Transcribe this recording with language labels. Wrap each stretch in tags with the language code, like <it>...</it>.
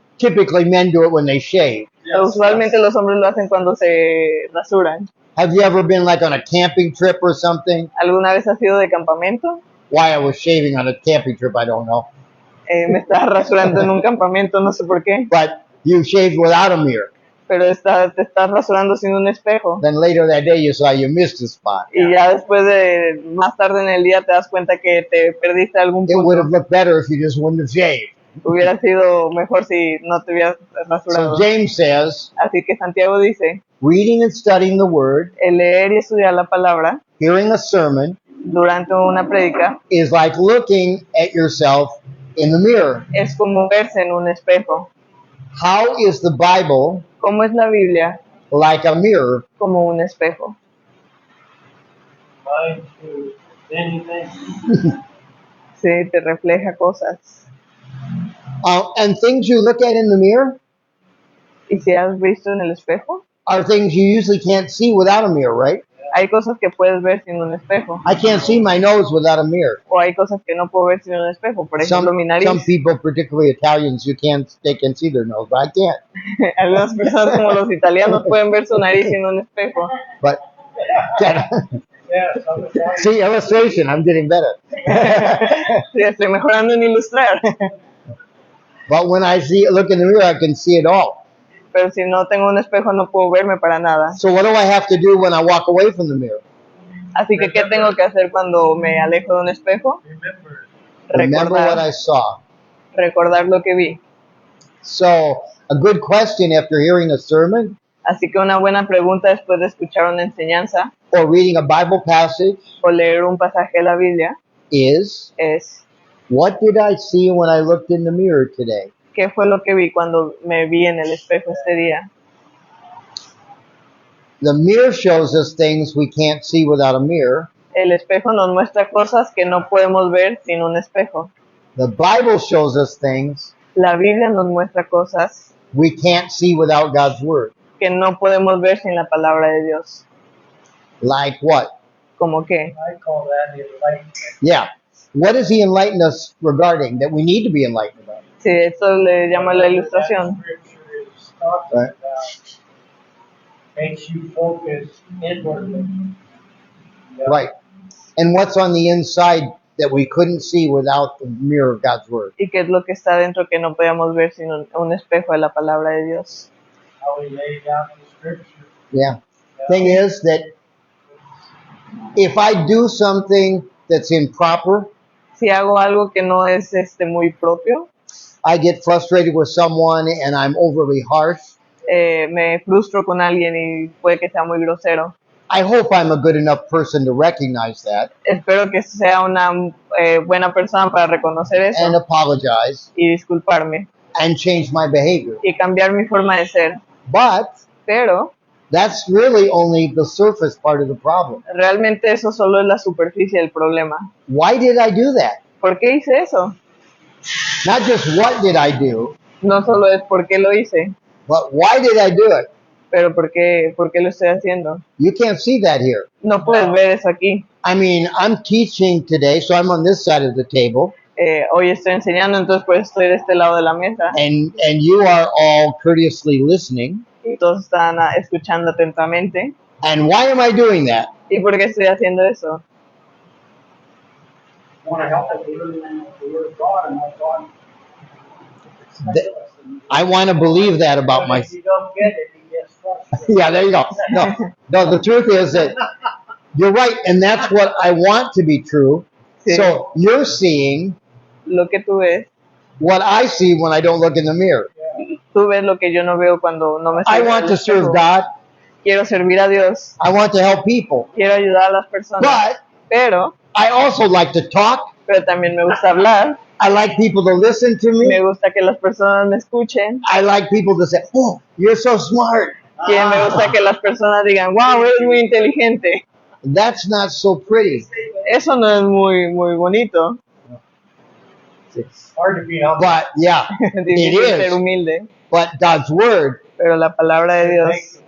<en>Typically, men do it when they shave.</en> <es>Usualmente los hombres lo hacen cuando se rasuran.</es> <en>Have you ever been like on a camping trip or something?</en> <es>¿Alguna vez has ido de campamento?</es> <en>Why I was shaving on a camping trip, I don't know.</en> <es>Me estaba rasurando en un campamento, no sé por qué,</es> <en>But you shaved without a mirror.</en> <es>pero te estás rasurando sin un espejo.</es> <en>Then later that day, you saw you missed a spot.</en> <es>Y ya después de, más tarde en el día, te das cuenta que te perdiste algún</es> <en>It would have</en> <es>punto.</es> <en>looked better if you just wouldn't have shaved.</en> <es>Hubiera sido mejor si no te hubieras rasurado.</es> <en>So James says,</en> <es>Así que Santiago dice,</es> <en>reading and studying the word,</en> <es>el leer y estudiar la palabra</es> <en>hearing a sermon,</en> <es>durante una prédica</es> <en>is like looking at yourself in the mirror.</en> <es>es como verse en un espejo.</es> <en>How is the Bible</en> <es>¿Cómo es la Biblia?</es> <en>like a mirror?</en> <es>Como un espejo.</es> <en>Trying to anything.</en> <es>Sí, te refleja cosas.</es> <en>And things you look at in the mirror</en> <es>¿Y si has visto en el espejo?</es> <en>are things you usually can't see without a mirror, right?</en> <es>Hay cosas que puedes ver sin un espejo.</es> <en>I can't see my nose without a mirror.</en> <es>O hay cosas que no puedo ver sin un espejo. Por ejemplo, mi nariz.</es> <en>Some people, particularly Italians, they can see their nose, but I can't.</en> <es>Algunas personas como los italianos pueden ver su nariz sin un espejo.</es> <en>But Yeah, sometimes. see, illustration, I'm getting better.</en> <es>Sí, estoy mejorando en ilustrar.</es> <en>But when I look in the mirror, I can see it all.</en> <es>Pero si no tengo un espejo no puedo verme para nada.</es> <en>So what do I have to do when I walk away from the mirror?</en> <es>Así que, ¿qué tengo que hacer cuando me alejo de un espejo?</es> <en>Remember, Remember what</en> <es>Recordar,</es> <en>I saw.</en> <es>recordar lo que vi.</es> <en>So a good question after hearing a sermon</en> <es>Así que una buena pregunta después de escuchar una enseñanza</es> <en>or reading a Bible passage</en> <es>o leer un pasaje de la Biblia</es> <en>is,</en> <es>es,</es> <en>what did I see when I looked in the mirror today?</en> <es>¿qué fue lo que vi cuando me vi en el espejo este día?</es> <en>The mirror shows us things we can't see without a mirror.</en> <es>El espejo nos muestra cosas que no podemos ver sin un espejo.</es> <en>The Bible shows us things</en> <es>La Biblia nos muestra cosas</es> <en>we can't see without God's word.</en> <es>que no podemos ver sin la palabra de Dios.</es> <en>Like what?</en> <es>¿Como qué?</es> <en>I call that enlightenment. Yeah. What does he enlighten us regarding that we need to be enlightened about?</en> <es>Sí, esto le llama la ilustración.</es> <en>That scripture is talking Right. about makes you focus inwardly. Yeah. Right. And what's on the inside that we couldn't see without the mirror of God's word?</en> <es>¿Y qué es lo que está dentro que no podemos ver sin un espejo de la palabra de Dios?</es> <en>How he laid out the scripture. Yeah. Thing is that if I do something that's improper,</en> <es>Si hago algo que no es muy propio,</es> <en>I get frustrated with someone and I'm overly harsh.</en> <es>me frustro con alguien y puede que sea muy grosero.</es> <en>I hope I'm a good enough person to recognize that</en> <es>Espero que sea una buena persona para reconocer eso</es> <en>and apologize</en> <es>y disculparme</es> <en>and change my behavior.</en> <es>y cambiar mi forma de ser.</es> <en>But</en> <es>Pero</es> <en>that's really only the surface part of the problem.</en> <es>realmente eso solo es la superficie del problema.</es> <en>Why did I do that?</en> <es>¿Por qué hice eso?</es> <en>Not just what did I do,</en> <es>No solo es por qué lo hice,</es> <en>but why did I do it?</en> <es>pero por qué lo estoy haciendo.</es> <en>You can't see that here.</en> <es>No puedes ver eso aquí.</es> <en>I mean, I'm teaching today, so I'm on this side of the table,</en> <es>Hoy estoy enseñando, entonces pues estoy de este lado de la mesa</es> <en>and you are all courteously listening.</en> <es>y todos están escuchando atentamente.</es> <en>And why am I doing that?</en> <es>¿Y por qué estoy haciendo eso?</es> <en>Want to help us learn the word of God and what God Th- I want to believe that about But my. if you don't get it, he gets frustrated. Yeah, there you go. No, the truth is that You're right, and that's what I want to be true.</en> <es>Sí.</es> <en>So you're seeing</en> <es>Lo que tú ves,</es> <en>what I see when I don't look in the mirror.</en> <es>tú ves lo que yo no veo cuando no me</es> <en>I</en> <es>salgo</es> <en>want</en> <es>del</es> <en>to serve</en> <es>espejo.</es> <en>God.</en> <es>Quiero servir a Dios,</es> <en>I want to help people.</en> <es>quiero ayudar a las personas,</es> <en>But</en> <es>pero</es> <en>I also like to talk.</en> <es>también me gusta hablar,</es> <en>I like people to listen to</en> <es>me</es> <en>me.</en> <es>gusta que las personas me escuchen,</es> <en>I like people to say, "Oh, you're so smart."</en> <es>y me gusta que las personas digan, wow, eres muy inteligente.</es> <en>That's not so pretty.</en> <es>Eso no es muy bonito,</es> <en>It's hard to be humble. But yeah,</en> <es>difícil ser</es> <en>is.</en> <es>humilde,</es> <en>but God's word</en> <es>pero la palabra de Dios</es>